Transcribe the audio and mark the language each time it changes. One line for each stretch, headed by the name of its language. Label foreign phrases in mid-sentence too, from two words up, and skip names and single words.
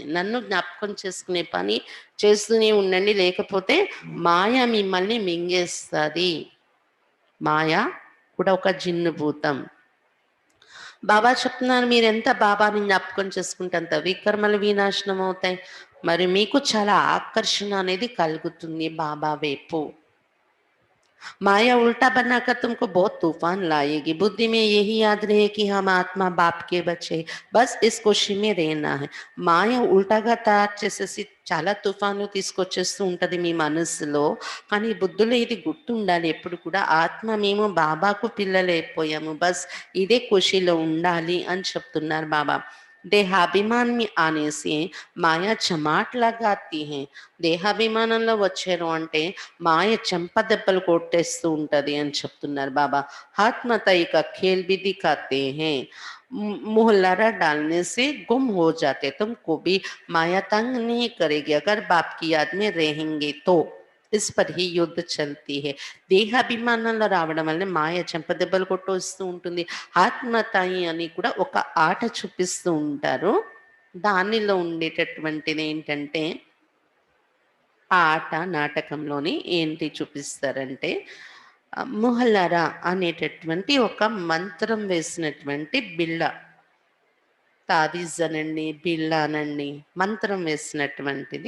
Telugu: నన్ను జ్ఞాపకం చేసుకునే పని చేస్తూనే ఉండండి, లేకపోతే మాయ మిమ్మల్ని మింగేస్తుంది. మాయ కూడా ఒక జిన్ను భూతం. బాబా చెప్తున్నారు, మీరెంత బాబాని జ్ఞాపకం చేసుకుంటే అంత వికర్మలు వినాశనం అవుతాయి. మరి మీకు చాలా ఆకర్షణ అనేది కలుగుతుంది బాబా వైపు.
Hindi: माया उल्टा बनाकर तुमको बहुत तूफान लाएगी. बुद्धि में यही याद रहे कि हम आत्मा बाप के बच्चे, बस इस खुशी में रहना है.
Telugu: మాయ ఉల్టాగా తయారు చేసేసి చాలా తుఫాను తీసుకొచ్చేస్తూ ఉంటుంది మీ మనసులో. కానీ బుద్ధులో ఇది గుర్తుండాలి ఎప్పుడు కూడా, ఆత్మ మేము బాబాకు పిల్లలైపోయాము, బస్ ఇదే ఖుషిలో ఉండాలి అని చెప్తున్నారు బాబా.
Hindi: దేహాభిమాన్ में आने से माया चमाट लगाती है.
Telugu: దేహాభిమానంలో వచ్చారు అంటే మాయ చెంపదెబ్బలు కొట్టేస్తూ ఉంటది అని చెప్తున్నారు బాబా.
Hindi: ఆత్మతయి का खेल भी दिखाते हैं. मुँह लड़ा डालने से गुम हो जाते. तुमको भी माया तंग नहीं करेगी अगर बाप की याद में रहेंगे तो. इस पर ही युद्ध चलती है.
Telugu: దేహాభిమానంలో రావడం వల్ల మాయ చెంపదెబ్బలు కొట్టొస్తూ ఉంటుంది. ఆత్మతాయి అని కూడా ఒక ఆట చూపిస్తూ ఉంటారు. దానిలో ఉండేటటువంటిది ఏంటంటే, ఆ ఆట నాటకంలోని ఏంటి చూపిస్తారంటే, ముహల్లరా అనేటటువంటి ఒక మంత్రం వేసినటువంటి బిళ్ళ, తావీజ్ అనండి, బిళ్ళ అనండి, మంత్రం వేసినటువంటిది.